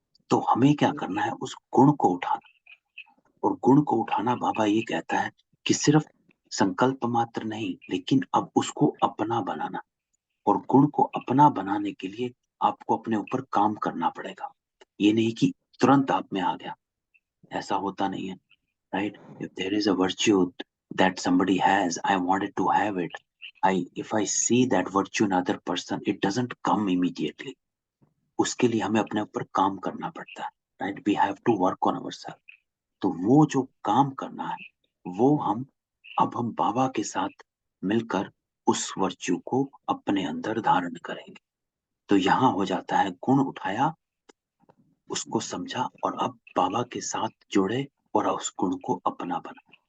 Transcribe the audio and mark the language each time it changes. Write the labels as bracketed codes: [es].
[hi] तो हमें क्या करना है, उस गुण को उठाना। और गुण को उठाना, बाबा ये कहता है कि सिर्फ संकल्प मात्र नहीं, लेकिन अब उसको अपना बनाना। और गुण को अपना बनाने के लिए आपको अपने ऊपर काम करना पड़ेगा। ये नहीं कि तुरंत आप में आ गया, ऐसा होता नहीं है, right. [en] If there is a virtue that somebody has, I wanted to have it. If I see that virtue in other person, it doesn't come immediately. [hi] उसके लिए हमें अपने ऊपर काम करना पड़ता है, right. [en] We have to work on ourself. [hi] तो वो जो काम करना है, वो हम बाबा के साथ मिलकर उस वर्च्यू को अपने अंदर धारण करेंगे। तो यहाँ हो जाता है गुण उठाया, उसको समझा, और अब बाबा के साथ जुड़े और उस गुण को अपना बना।